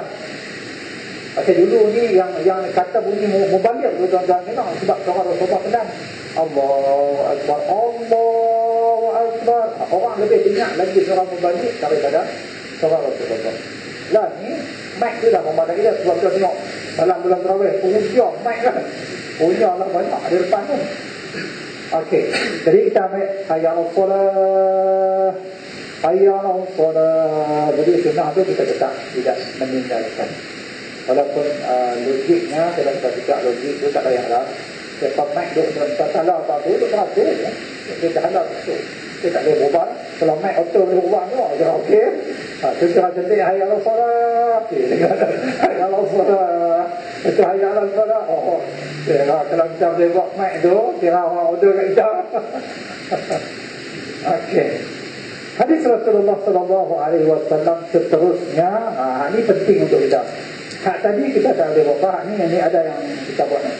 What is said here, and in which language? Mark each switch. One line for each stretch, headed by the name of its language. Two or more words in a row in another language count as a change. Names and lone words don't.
Malay: Pasal dulu ni yang kata bunyi mubalik tu tuan-tuan memang sebab surah Rasulullah sedang
Arabic: Allahu Akbar, Allahu Akbar.
Malay: Orang lebih dengar lagi surah mubalik daripada surah Rasulullah. Lah ni mic tu dah memadai dah. Sebab kita tengok dalam bulan Tarawih punya mic kan, punya lah banyak di depan tu. Okey, jadi kita ambil
Arabic: hayya 'alas solah, hayya 'alas solah.
Malay: Jadi sunnah tu kita tetap tidak meninggalkan. Walaupun logiknya, kalau kita cakap logik tu tak payah lah. Sebab mic duk salah apa-apa duk teratur ya. Kita halal tu. Kita tak boleh berubah. Kalau mic auto boleh berubah tu, jadi okey. Kita cantik
Arabic: hayya 'alas solah. Hayya 'alas solah. Itu hayya 'alas solah. Oh.
Malay: Kalau kita boleh buat mic tu, kira orang order kat kita. Okey. Hadis Rasulullah
Arabic: sallallahu alaihi wasallam
Malay: seterusnya, ini penting untuk kita. Hak tadi kita dah boleh buat, ni ada yang kita buat ni.